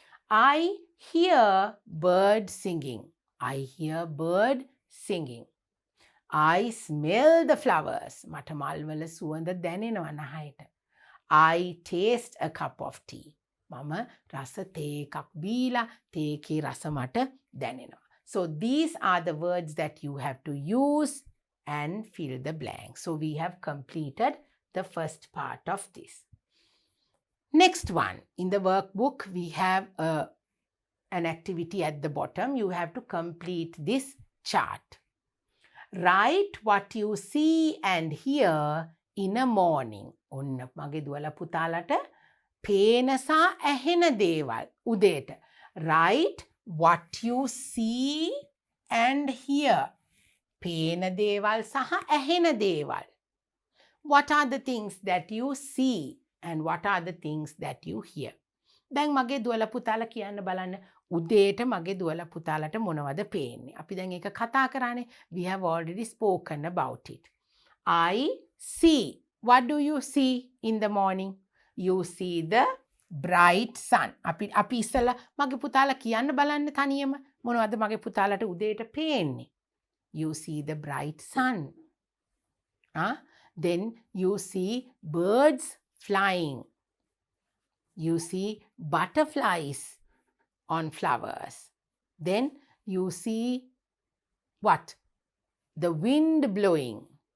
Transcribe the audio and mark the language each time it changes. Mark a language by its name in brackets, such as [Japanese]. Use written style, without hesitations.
[English] I hear bird singing. I hear bird singing. I smell the flowers. [Sinhala] මට මල්වල සුවඳ දැනෙනවා නහයට. [English] I taste a cup of tea. [Sinhala] මම රස තේ එකක් බීලා තේකේ රස මට දැනෙනවා. [English] So these are the words that you have to use and fill the blank. So we have completed the first part of this. Next one. In the workbook, we have an activity at the bottom. You have to complete this chart. Write what you see and hear in a morning. [Sinhala] ඔන්න මගේ දුවලා පුතාලට පේන සහ ඇහෙන දේවල් උදේට. [English] Write what you see and hear. [Sinhala] පේන දේවල් සහ ඇහෙන දේවල්. [English] What are the things that you see and what are the things that you hear? [Sinhala] දැන් මගේ දුවලා පුතාලා කියන්න බලන්න උදේට මගේ දුවලා පුතාලට මොනවද පේන්නේ? අපි දැන් ඒක කතා කරානේ. [English] We have already spoken about it. I see. What do you see in the morning? You see the bright sun. [Sinhala] අපි ඉස්සලා මගේ පුතාලා කියන්න බලන්න තනියම මොනවද මගේ පුතාලට උදේට පේන්නේ? [English] You see the bright sun. Then you see birds flying. You see butterflies on flowers. Then you see what? The wind blowing.